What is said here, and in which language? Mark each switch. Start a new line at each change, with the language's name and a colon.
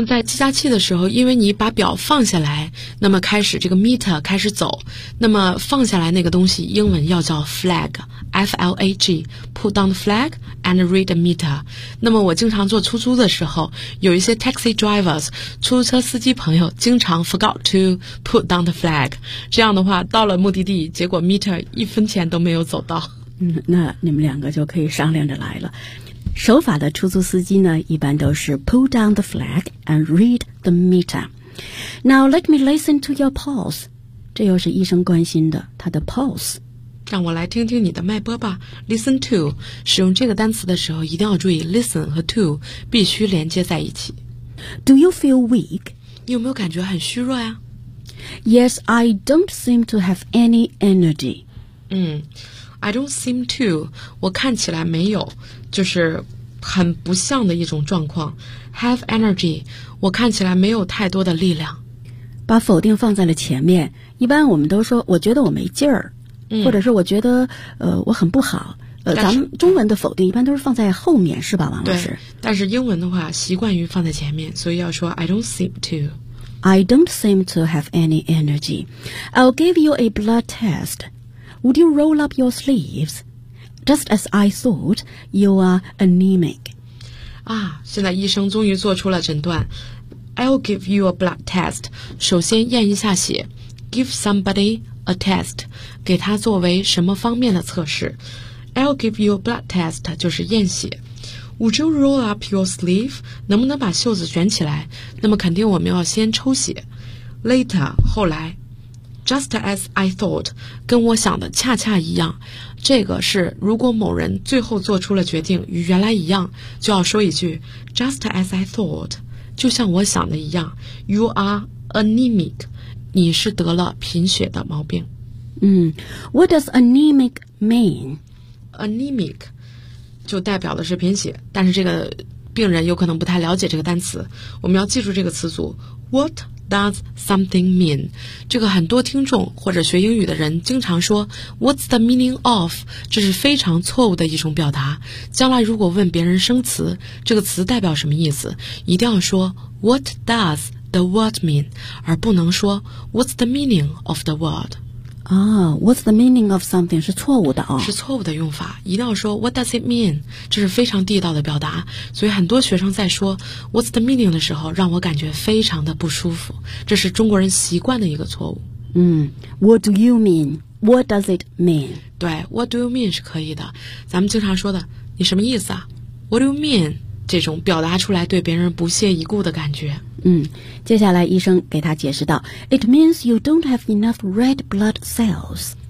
Chinese: 在计价器的时候，因为你把表放下来，那么开始这个 meter 开始走，那么放下来那个东西英文要叫 flag， F-L-A-G，
English: put down the flag and read the meter。
Chinese: 那么我经常坐出租的时候，有一些
English: taxi drivers
Chinese: 出租车司机朋友经常
English: forgot to put down the flag，
Chinese: 这样的话到了目的地，结果 meter 一分钱都没有走到。那你们两个就可以商量着来了。守法的出租司机呢，一般都是
English: pull down the flag and read the meter. Now let me listen to your pulse.
Chinese: 这又是医生关心的，他的 pulse。让我来听听你的脉搏吧。Listen to， 使用这个单词的时候一定要注意 listen 和 to 必须连接在一起。
English: Do you feel weak?
Chinese: 你有没有感觉很虚弱呀？
English: Yes, I don't seem to have any energy. I don't seem to，
Chinese: 我看起来没有，就是很不像的一种状况。
English: Have energy，
Chinese: 我看起来没有太多的力量。把否定放在了前面，一般我们都说我觉得我没劲儿，或者是我觉得我很不好。咱们中文的否定一般都是放在后面，是吧，王老师？对。但是英文的话习惯于放在前面，所以要说
English: I don't seem to。 I don't seem to have any energy. I'll give you a blood test. Would you roll up your sleeves? Just as I thought, you are anemic.
Chinese: 现在医生终于做出了诊断。
English: I'll give you a blood test.
Chinese: 首先验一下血。
English: Give somebody a test.
Chinese: 给他作为什么方面的测试。
English: I'll give you a blood test.
Chinese: 就是验血。
English: Would you roll up your sleeve?
Chinese: 能不能把袖子卷起来？那么肯定我们要先抽血。Later, 后来。
English: Just as I thought，
Chinese: 跟我想的恰恰一样。这个是如果某人最后做出了决定与原来一样，就要说一句
English: Just as I thought，
Chinese: 就像我想的一样。
English: You are anemic，
Chinese: 你是得了贫血的毛病。
English: What does anemic mean？
Chinese: Anemic 就代表的是贫血，但是这个病人有可能不太了解这个单词，我们要记住这个词组
English: What does something mean？
Chinese: 这个很多听众或者学英语的人经常说
English: What's the meaning of？
Chinese: 这是非常错误的一种表达。将来如果问别人生词，这个词代表什么意思，一定要说
English: What does the word mean？
Chinese: 而不能说
English: What's the meaning of the word？ What's the meaning of something
Chinese: 是错误的哦，是错误的用法，一定要说
English: What does it mean，
Chinese: 这是非常地道的表达。所以很多学生在说
English: What's the meaning
Chinese: 的时候，让我感觉非常的不舒服，这是中国人习惯的一个错误。
English: What do you mean？ What does it mean？
Chinese: 对，
English: What do you mean
Chinese: 是可以的，咱们经常说的你什么意思啊， What do you mean， 这种表达出来对别人不屑一顾的感觉。接下来医生给他解释道
English: It means you don't have enough red blood cells.